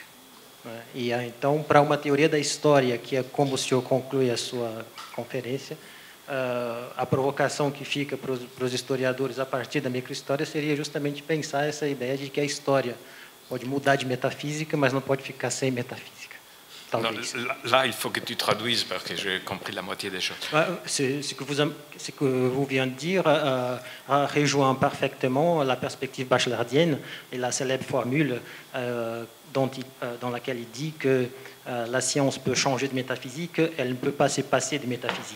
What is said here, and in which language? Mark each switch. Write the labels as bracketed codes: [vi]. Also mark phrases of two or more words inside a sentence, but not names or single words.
[pt] E então, para uma teoria da história, que é como o senhor conclui a sua conferência, a provocação que fica para os historiadores a partir da microhistória seria justamente pensar essa ideia de que a história pode mudar de metafísica, mas não pode ficar sem metafísica. talvez. [fr] Là, il faut que tu traduises parce que j'ai compris la moitié des choses. Ce que vous venez de dire rejoint parfaitement la perspective bachelardienne et la célèbre formule dans laquelle il dit que la science peut changer de métaphysique, elle ne peut pas se passer de métaphysique.